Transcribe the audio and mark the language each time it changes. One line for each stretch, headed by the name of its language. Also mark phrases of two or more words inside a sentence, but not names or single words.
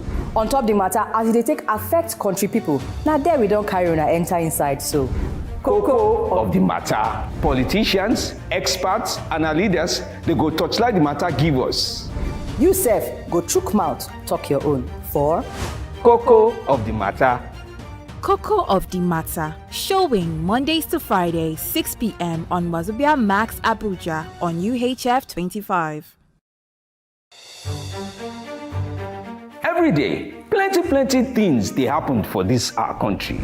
Nigerian Pidgin: On top the matter, as they take affect country people, now there we don't carry on and enter inside, so. Cocoa of the matter. Politicians, experts, and our leaders, they go touchlight the matter, give us. You sef, go chook mouth, talk your own. For Cocoa of the matter. Cocoa of the Matter, showing Mondays to Fridays, 6 p.m. on wazobiamax Abuja on UHF 25. Every day, plenty things they happen for this our country.